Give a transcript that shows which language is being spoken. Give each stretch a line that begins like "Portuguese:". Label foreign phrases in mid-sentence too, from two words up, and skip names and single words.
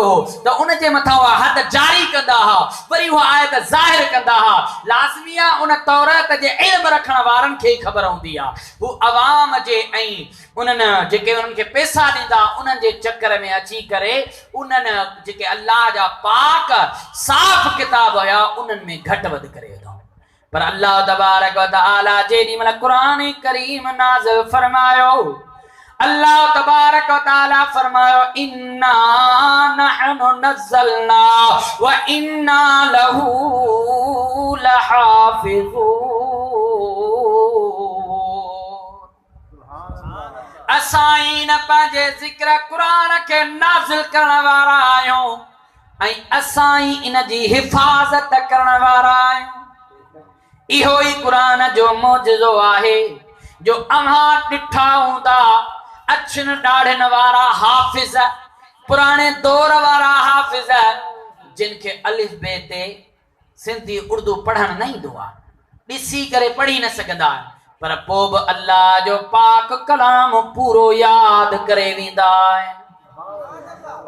Sindhi: हो त उन जे मथां उहा हद जारी कंदा वरी उहा आयत ज़ाहिर कंदा लाज़मी आहे उन तौरात जे इल्म रखण वारनि खे ख़बर हूंदी आहे हू अवाम जे ऐं उन्हनि जेके उन्हनि खे पैसा ॾींदा उन्हनि जे चकर में अची करे उन्हनि जेके अल्लाह जा पाक साफ़ किताब हुया उन्हनि में घटि वधि करे पर
Arabic: الله تبارك وتعالى
Sindhi: जेॾी महिल क़ुरान करीम नाज़िल फरमायो
Arabic: الله تبارك وتعالى
Sindhi: फरमायो
Arabic: إنا نحن نزلنا وإنا له لحافظون
Sindhi: असां न पंहिंजे ज़िक्र क़ुरान के नाज़िल करण वारा आहियूं ऐं असां इन जी हिफ़ाज़त करण वारा आहियूं। इहो ही कुरान जो मौजज़ो आहे जो अव्हां ॾिठा हूंदा अछिन ॾाढ़नि वारा हाफ़िज़ पुराणे दौर वारा हाफ़िज़ जिन खे अलिफ बे ते सिंधी उर्दू पढ़ण न ईंदो आहे ॾिसी करे पढ़ी न सघंदा पर पोइ बि अल्लाह जो पाक कलाम पूरो यादि करे वेंदा आहिनि।